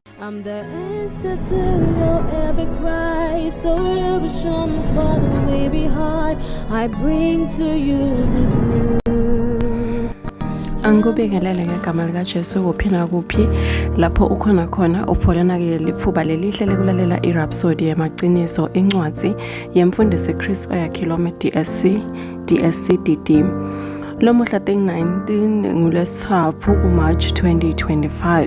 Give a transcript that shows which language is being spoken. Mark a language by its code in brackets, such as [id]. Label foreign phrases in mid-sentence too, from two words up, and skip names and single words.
[en] I'm the answer to your every cry. Solution for the way behind. I bring to you good news. [zu] Angikubingelele ngegama likaJesu kuphina kuphi lapho ukhona khona ufolana ke lithuba lelihle lekulalela iRhapsody yamaqiniso incwadi yemfundisi Chris Oyakhilome DSC DD. Lomuhla 19 ngolwesithathu kuMarch 2025.